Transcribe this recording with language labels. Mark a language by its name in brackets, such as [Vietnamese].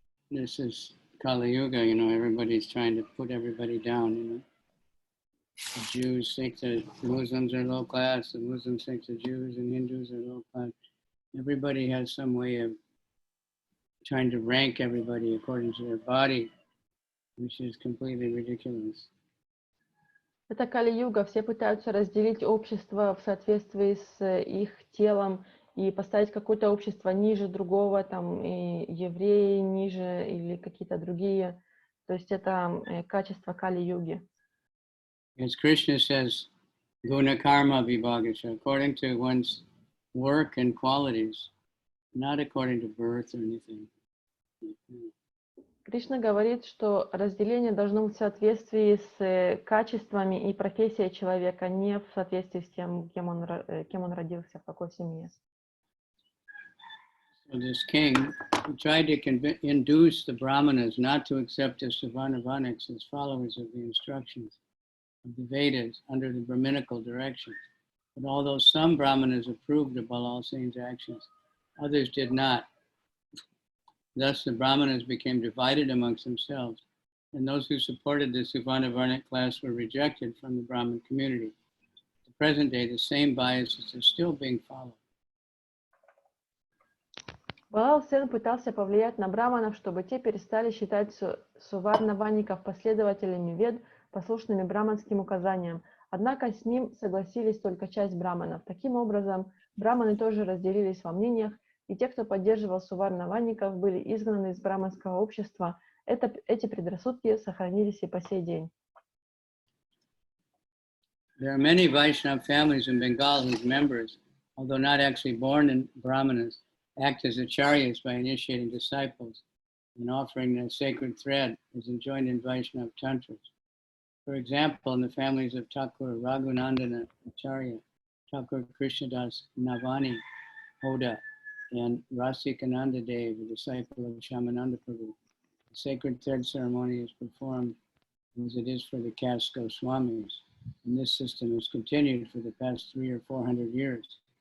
[English] This is Kali Yuga, everybody's trying to put everybody down, The Jews think that the Muslims are low class, the Muslims think the Jews and Hindus are low class. Everybody has some way of trying to rank everybody according to their body, which is completely ridiculous. [Russian] Это Кали-юга. Все пытаются разделить общество в соответствии с их телом и поставить какое-то общество ниже другого, там, и евреи ниже или какие-то другие. То есть это качество Кали-юги. [English] As Krishna says, [Sanskrit] guna karma vibhagacha, [English] according to one's work and qualities, not according to birth or anything. [Russian] Кришна говорит, что разделение должно быть в соответствии с качествами и профессией человека, не в соответствии с тем, кем он родился, в какой семье. [English] So this king tried to induce the brahmanas not to accept the Savarnavaniks as followers of the instructions of the Vedas under the Brahminical direction. But although some brahmanas approved of Balal Sen's actions, others did not. Thus, the brahmanas became divided amongst themselves, and those who supported the Savarnavarnik class were rejected from the Brahmin community. At the present day, the same biases are still being followed. [Russian] Балал Сен пытался повлиять на браманов, чтобы те перестали считать суварнаваников последователями вед, послушными браманским указаниям. Однако с ним согласились только часть браманов. Таким образом, браманы тоже разделились во мнениях, и те, кто поддерживал суварнаваников, были изгнаны из браманского общества. Эти предрассудки сохранились и по сей день. [English] There are many Vaishnava families in Bengal whose members, although not actually born in Brahmanas, act as acharyas by initiating disciples and offering the sacred thread as enjoined in Vaishnava Tantras. For example, in the families of Thakur Raghunandana Acharya, Thakur Krishnadas Navani Hoda, and Rasikananda Dev, a disciple of Shamananda Prabhu, the sacred thread ceremony is performed as it is for the caste Goswamis, and this system has continued for the past 300 or 400 years.